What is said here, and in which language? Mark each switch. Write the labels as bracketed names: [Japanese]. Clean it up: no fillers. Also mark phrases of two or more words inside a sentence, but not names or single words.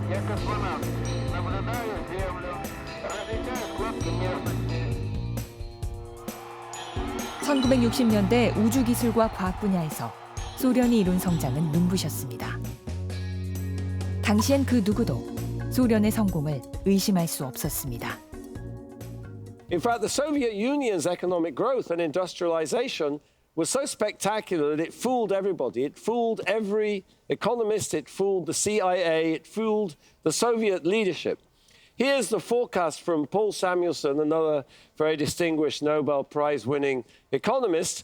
[Russian] космонавт. Наблюдаю Землю. Различаю складки местности. [Korean] 1960년대 우주기술과 과학 분야에서 소련이 이룬 성장은 눈부셨습니다. 당시엔 그 누구도 소련의 성공을 의심할 수 없었습니다. [English] In fact, the Soviet Union's economic growth and industrialization was so spectacular that it fooled everybody. It fooled every economist, it fooled the CIA, it fooled the Soviet leadership. Here's the forecast from Paul Samuelson, another very distinguished Nobel Prize-winning economist.